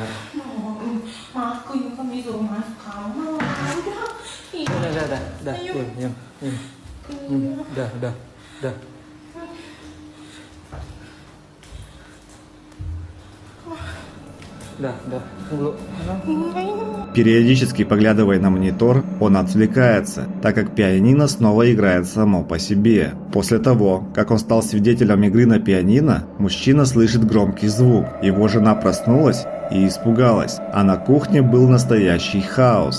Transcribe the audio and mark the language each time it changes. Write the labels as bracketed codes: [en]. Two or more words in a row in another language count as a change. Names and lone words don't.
[id] Aku juga disuruh masuk kamar. Dah. Diam. Dah. Dah, tunggu. [ru] Периодически поглядывая на монитор, он отвлекается, так как пианино снова играет само по себе. После того, как он стал свидетелем игры на пианино, мужчина слышит громкий звук. Его жена проснулась и испугалась, а на кухне был настоящий хаос.